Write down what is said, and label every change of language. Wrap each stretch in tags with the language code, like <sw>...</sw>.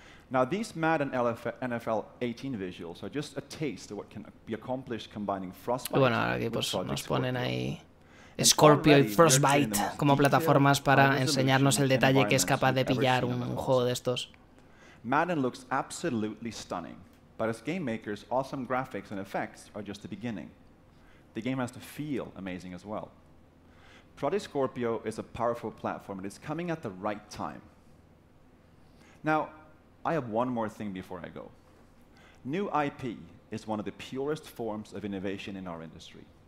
<en>Now these Madden NFL 18 visuals are just a taste of what can be accomplished combining Frostbite.</en> <es>Y bueno, ahora aquí pues nos ponen ahí Scorpio y Frostbite como plataformas para enseñarnos el detalle que es capaz de pillar un juego de estos.</es> <en>Madden looks absolutely stunning, but as game makers, awesome graphics and effects are just the beginning. The game has to feel amazing as well. Project Scorpio is a powerful platform, and it's coming at the right time. Now, I have one more thing before I go. New IP is one of the purest forms of innovation in our industry.</en>